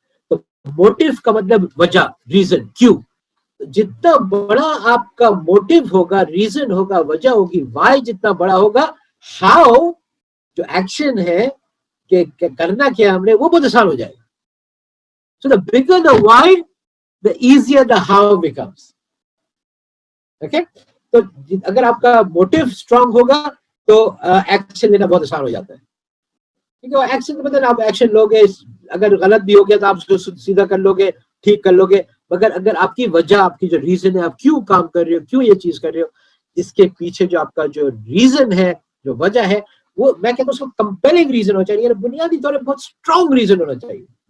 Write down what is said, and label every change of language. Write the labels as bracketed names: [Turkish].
[Urdu] تو موٹیو کا مطلب وجہ, ریزن, کیوں. جتنا بڑا آپ کا موٹیو ہوگا, ریزن ہوگا, وجہ ہوگی, وائی جتنا بڑا ہوگا, ہاؤ جو ایکشن ہے کہ کرنا کیا ہم نے وہ بہت آسان ہو جائے گا. [English] So the bigger the why, the easier the how becomes. Okay? [Urdu] تو اگر آپ کا موٹیو اسٹرانگ ہوگا تو ایکشن لینا بہت آسان ہو جاتا ہے. کیونکہ ایکشن کا مطلب آپ ایکشن لوگے, اگر غلط بھی ہو گیا تو آپ اس کو سیدھا کر لو گے, ٹھیک کر لو گے. مگر اگر آپ کی وجہ, آپ کی جو ریزن ہے, آپ کیوں کام کر رہے ہو, کیوں یہ چیز کر رہے ہو, اس کے پیچھے جو آپ کا جو ریزن ہے, جو وجہ ہے, وہ میں کہتا ہوں اس کو کمپیلنگ ریزن ہونا چاہیے, بنیادی طور پر بہت اسٹرانگ ریزن ہونا چاہیے.